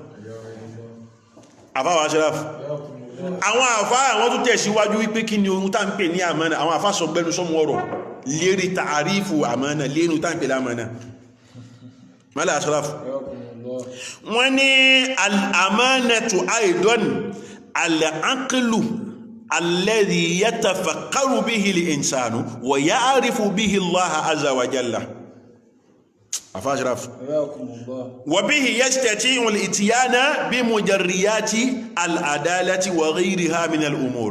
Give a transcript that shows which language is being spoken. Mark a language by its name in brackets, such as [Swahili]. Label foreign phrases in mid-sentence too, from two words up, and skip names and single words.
[Yoruba] Àfáà Ashraf àwọn àfáà àwọn tó tẹ̀síwájú wípé kí ni ohun tá ń pè ní àmánà àwọn àfáà sọ gbẹ́nu sọ́mù ọ̀rọ̀ lérí tààrífù àmánà lérí tá ń pè lámánà. Mala Ashraf wọ́n ní [Arabic] الأمانة أيضا العقل الذي يتفكر به الإنسان ويعرف به الله عز وجل. أفاشرف وبه يستطيع الإتيان بمجريات العدالة وغيرها من الأمور.